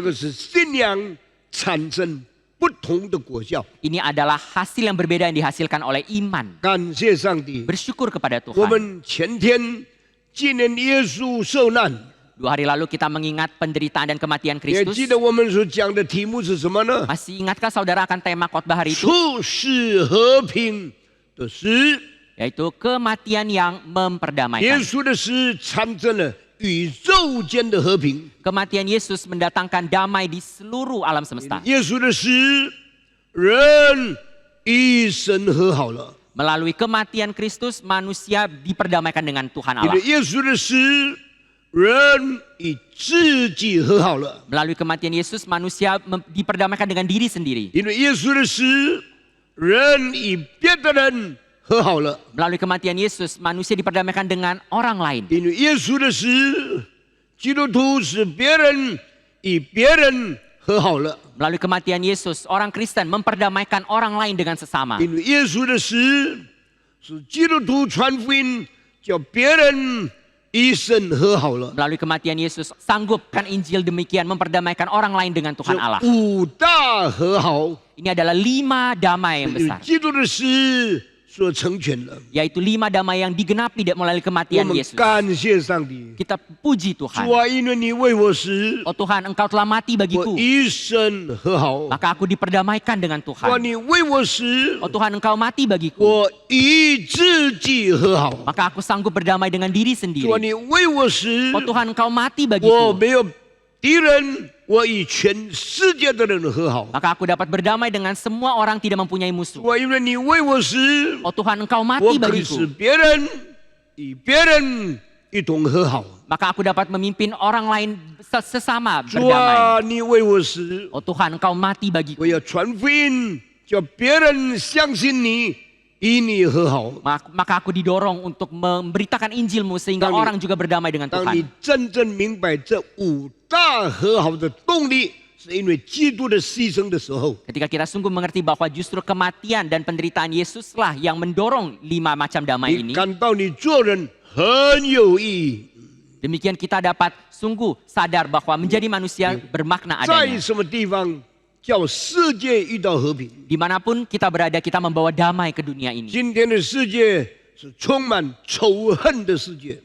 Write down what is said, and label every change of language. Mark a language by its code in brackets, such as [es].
[zh] 个是信仰产生不同的果效。 [id] Ini adalah hasil yang berbeda yang dihasilkan oleh iman. [zh] 感谢上帝！ [id] Bersyukur kepada [zh] 我 [id] Tuhan. [zh] 们前天纪念耶稣受难， [id] 2 hari lalu kita mengingat penderitaan dan kematian [zh] 你还 [id] Kristus. [zh] 记得我们所讲的题目是什么呢？ [id] Masih ingatkah saudara akan tema khotbah hari itu? [zh] 处世和平的死。 [id] Yaitu kematian yang [zh] 耶 [id] memperdamaikan. [zh] 稣的死产生了宇宙间的和平。 [id] Kematian Yesus mendatangkan damai di seluruh alam semesta. [zh] 耶稣的死，人与神和好了。 [id] Melalui kematian Kristus, manusia diperdamaikan dengan Tuhan [zh] 因 [id] Allah. [zh] 为耶稣的死，人与自己和好了。 [id] Melalui kematian Yesus, manusia diperdamaikan dengan diri sendiri. [zh] 因为耶稣的死，人与别的人和好了。 [id] Melalui kematian Yesus, manusia diperdamaikan dengan orang lain. [zh] 因为耶稣的死，基督徒使别人与别人和好了。 [id] Melalui kematian Yesus, orang Kristen memperdamaikan orang lain dengan sesama. [zh] 因为耶稣的死，使基督徒传福音，叫别人与神和好了。 [id] Melalui kematian Yesus, sanggupkan Injil demikian memperdamaikan orang lain dengan [zh] 这 [id] Tuhan Allah. [zh] 五大和好， [id] Ini adalah 5 damai yang [zh] 与 [id] besar. [zh] 基督的死所成全了。 [id] Yaitu 5 damai yang digenapi melalui [zh] 我 [id] kematian [zh] 们 [id] Yesus. [zh] 感谢上帝， [id] Kita puji Tuhan. [zh] 主啊，因为你为我死， [id] Oh Tuhan, Engkau telah mati [zh] 我 [id] bagiku. [zh] 与神和好。 [id] Maka aku diperdamaikan dengan [zh] 主啊， [id] Tuhan. [zh] 你为我死， [id] Oh Tuhan, Engkau mati bagiku. [zh] 我与自己和好。 [id] Maka aku sanggup berdamai dengan diri [zh] 主啊， [id] sendiri. [zh] 你为我死， [id] Oh Tuhan, Engkau mati [zh] 我 [id] bagiku. [zh] 没有敌人，我与全世界的人和好。 [id] Maka aku dapat berdamai dengan semua orang tidak mempunyai musuh. [zh] 主啊，因为你为我死， [id] Oh Tuhan, Engkau [zh] 我 [id] mati [zh] 可以使 [id] bagiku. [zh] 别人与别人一同和好。 [id] Maka aku dapat memimpin orang lain sesama [zh] 主 [id] berdamai. [zh] 啊，你为我死， [id] Oh Tuhan, Engkau mati bagiku. [zh] 我要传福音，叫别人相信你，与你和好。 [id] Maka aku didorong untuk memberitakan Injilmu sehingga Tang- orang juga berdamai dengan [zh] 当你 [id] Tuhan. [zh] 真正明白这五大和好的动力，是因为基督的牺牲的时候， [id] Ketika kita sungguh mengerti bahwa justru kematian dan penderitaan Yesuslah yang mendorong 5 macam damai [zh] 你 [id] ini. [zh] 感到你做人很有意义。 [id] Demikian kita dapat sungguh sadar bahwa menjadi manusia bermakna [zh] 在 [id] adanya. [zh] 什么地方叫世界遇到和平？ [id] Dimanapun kita berada, kita membawa damai ke dunia ini. [zh] 今天的世界是充满仇恨的世界，